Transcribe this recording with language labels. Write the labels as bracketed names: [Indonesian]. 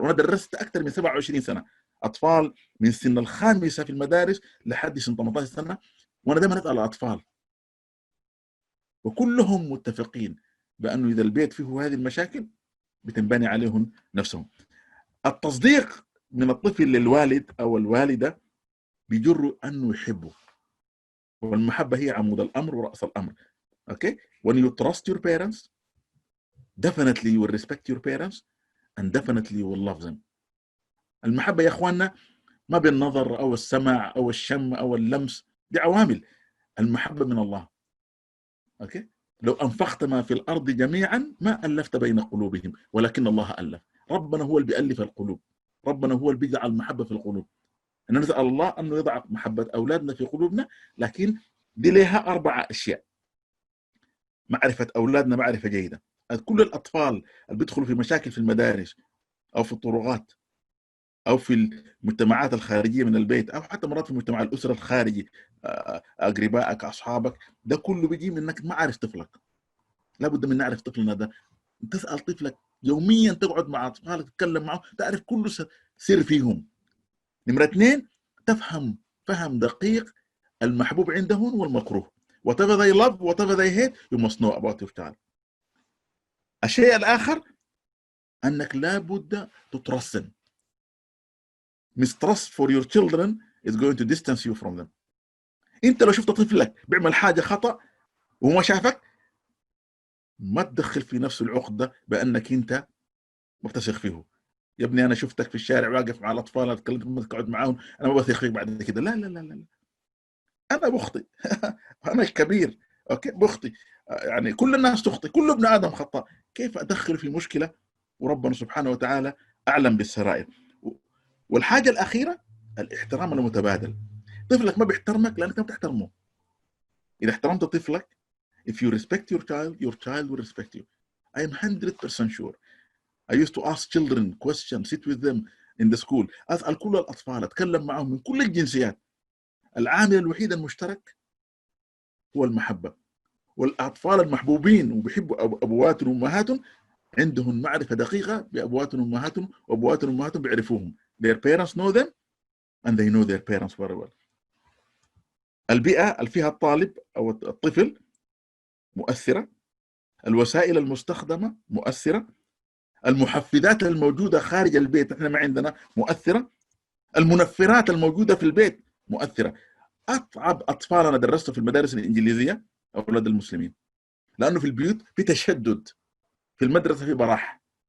[Arabic] وأنا درست أكثر من 27 سنة أطفال من سن الخامسة في المدارس لحد سن 18 سنة، وأنا دائما أسأل الأطفال وكلهم متفقين بأنه إذا البيت فيه هذه المشاكل بتنبني عليهم نفسهم. التصديق من الطفل للوالد أو الوالدة بيجر أنه يحبه، والمحبة هي عمود الأمر ورأس الأمر. [English] Okay? When you trust your parents, definitely you will respect your parents and definitely you will love them. [Arabic] المحبة يا أخواننا ما بالنظر أو السمع أو الشم أو اللمس، دي عوامل. المحبة من الله. [English] Okay? [Arabic] لو أنفقت ما في الأرض جميعا ما ألفت بين قلوبهم ولكن الله ألف. ربنا هو اللي بيألف القلوب، ربنا هو اللي بيجعل المحبة في القلوب. أن نسأل الله أنه يضع محبة أولادنا في قلوبنا. لكن دي لها 4 أشياء: معرفة أولادنا معرفة جيدة. كل الأطفال اللي بيدخلوا في مشاكل في المدارس أو في الطرقات أو في المجتمعات الخارجية من البيت أو حتى مرات في مجتمع الأسرة الخارجي، أقربائك أصحابك، ده كله بيجي من أنك ما عارف طفلك. لابد من نعرف طفلنا ده. تسأل طفلك يوميا، تقعد مع أطفالك تتكلم معه، تعرف كل سر فيهم. نمرة 2، تفهم فهم دقيق المحبوب عندهم والمكروه. [English] whatever they love, whatever they hate, you must know about your child. [Arabic] الشيء الآخر أنك لابد تترسن. [English] mistrust for your children is going to distance you from them. [Arabic] أنت لو شفت طفلك بيعمل حاجة خطأ وما شافك، ما تدخل في نفس العقدة بأنك أنت ما بتثق فيه. يا ابني أنا شفتك في الشارع واقف مع الأطفال، تكلمت ما تقعد معاهم، أنا ما بثق فيك بعد كده. لا لا لا لا، أنا بخطئ. أنا الكبير، أوكي، بخطئ. يعني كل الناس تخطئ، كل ابن آدم خطأ. كيف أدخل في مشكلة وربنا سبحانه وتعالى أعلم بالسرائر؟ والحاجة الأخيرة الاحترام المتبادل. طفلك ما بيحترمك لأنك ما بتحترمه. إذا احترمت طفلك [English] If you respect your child will respect you. I am 100% sure. I used to ask children questions, sit with them in the school. [Arabic] أسأل كل الأطفال، أتكلم معهم من كل الجنسيات. العامل الوحيد المشترك هو المحبة. والأطفال المحبوبين وبيحبوا أبواتهم وأمهاتهم عندهم معرفة دقيقة بأبواتهم وأمهاتهم، وأبواتهم وأمهاتهم بيعرفوهم. [English] Their parents know them and they know their parents very well. [Arabic] البيئة اللي فيها الطالب أو الطفل مؤثرة، الوسائل المستخدمة مؤثرة، المحفزات الموجودة خارج البيت احنا ما عندنا مؤثرة، المنفرات الموجودة في البيت مؤثرة. أصعب أطفال أنا درسته في المدارس الإنجليزية أولاد المسلمين، لأنه في البيوت في تشدد، في المدرسة في براح.